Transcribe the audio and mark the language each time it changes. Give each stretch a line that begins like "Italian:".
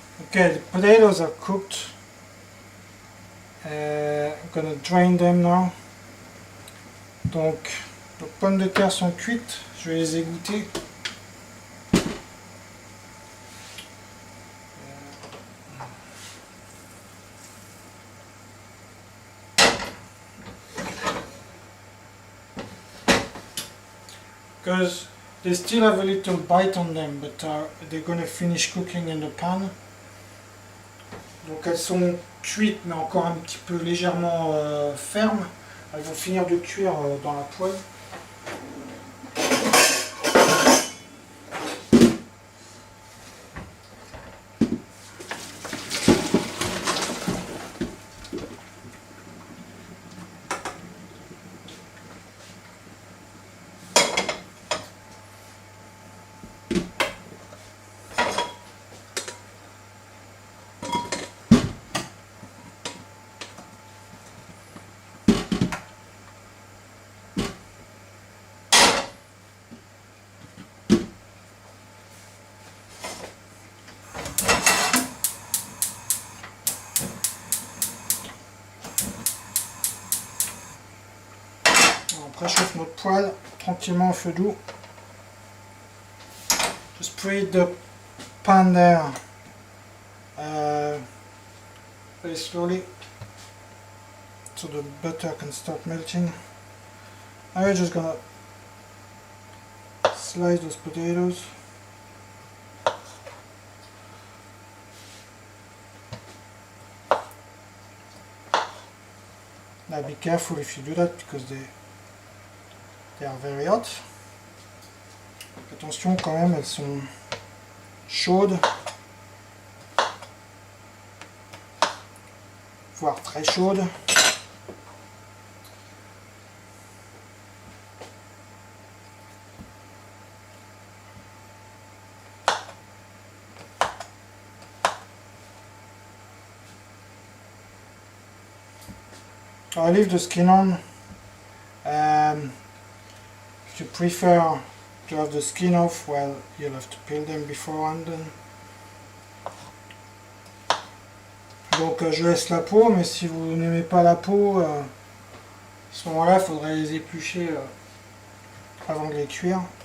English: Okay, the potatoes are cooked. I'm gonna drain them now.
French: Donc, les pommes de terre sont cuites. Je vais les égoutter.
English: Because they still have a little bite on them, but they're going to finish cooking in the pan.
French: Donc elles sont cuites, mais encore un petit peu légèrement fermes. Elles vont finir de cuire dans la poêle. On préchauffe notre poêle tranquillement au feu doux.
English: Just preheat the pan there very slowly so the butter can start melting. Now we're just gonna slice those potatoes. Now be careful if you do that because they are very hot.
French: Attention quand même, elles sont chaudes, voire très chaudes.
English: I leave the skin on. If you prefer to have the skin off, well, you'll have to peel them beforehand.
French: Donc je laisse la peau, mais si vous n'aimez pas la peau, à ce moment-là, il faudrait les éplucher avant de les cuire.